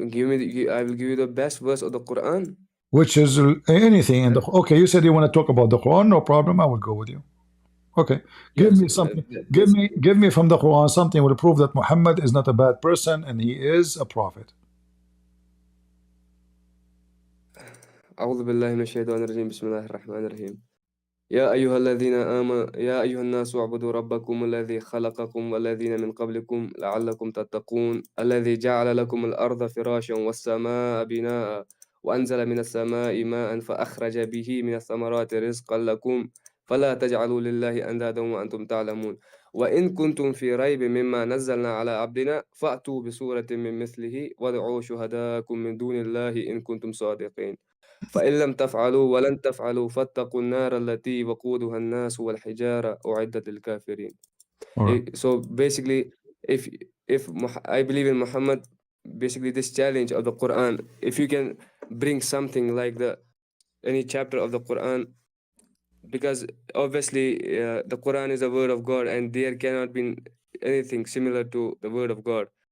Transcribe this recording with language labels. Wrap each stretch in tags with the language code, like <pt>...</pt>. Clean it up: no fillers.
<en>I will give you the best verse of the Quran. Which is anything in the okay. You said you want to talk about the Quran, no problem. I will go with you. Okay, give Yes. me something. Give me from the Quran something will prove that Muhammad is not a bad person and he is a prophet.</en> <ar>أعوذ بالله من الشيطان الرجيم بسم الله الرحمن الرحيم يا أيها الذين آمنوا يا أيها الناس اعبدوا ربكم الذي خلقكم والذين من قبلكم لعلكم تتقون الذي جعل لكم الأرض فراشا والسماء بناء وأنزل من السماء ماء فأخرج به من الثمرات رزقا لكم فلا تجعلوا لله أندادا وأنتم تعلمون وإن كنتم في ريب مما نزلنا على عبدنا فأتوا بسورة من مثله وادعوا شهداءكم من دون الله إن كنتم صادقين فإن لم تفعلوا ولن تفعلوا فاتقوا النار التي وقودها الناس والحجارة أعدت للكافرين.</ar> <en>All right. So basically, if I believe in Muhammad, basically this challenge of the Quran, if you can bring something like any chapter of the Quran, because obviously the Quran is the word of God and there cannot be anything similar to the word of God.</en>